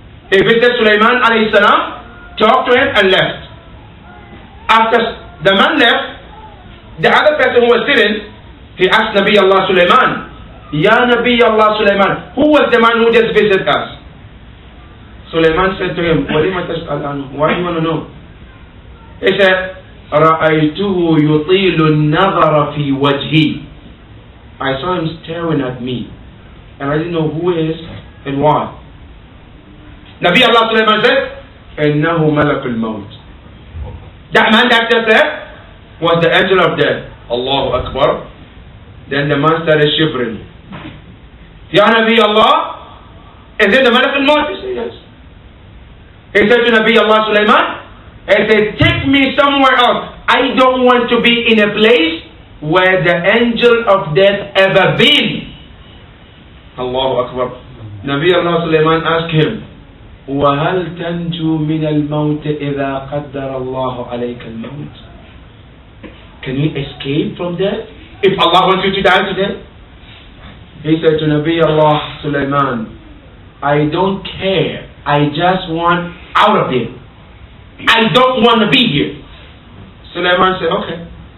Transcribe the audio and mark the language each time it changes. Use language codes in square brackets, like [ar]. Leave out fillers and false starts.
[en] He visited Sulaiman alayhi salam, talked to him and left. After the man left, the other person who was sitting, he asked Nabi Allah Sulaiman, Ya Nabi Allah Sulaiman, who was the man who just visited us? Sulaiman said to him, why do you want to know? He said, [ar] رَأَيْتُهُ يُطِيلُ النَّظَرَ فِي وَجْهِي. [en] I saw him staring at me, and I didn't know who he is and why. Nabi Allah Sulaiman said, [ar] إِنَّهُ مَلَكُ الْمَوْتِ. [en] That man that just said was the angel of death. Allahu Akbar. Then the man started shivering. Ya Nabi Allah, is it the Malak al-Maut? He said, yes. He said to Nabi Allah Sulaiman, he said, take me somewhere else. I don't want to be in a place where the angel of death ever been. Allahu Akbar. Nabi Allah Sulaiman asked him, [ar] وَهَلْ تَنْجُو مِنَ الْمَوْتِ إِذَا قَدَّرَ اللَّهُ عَلَيْكَ الْمَوْتِ. [en] Can you escape from death if Allah wants you to die today? He said to Nabi Allah Sulaiman, I don't care. I just want out of here. I don't want to be here. Sulaiman said, okay.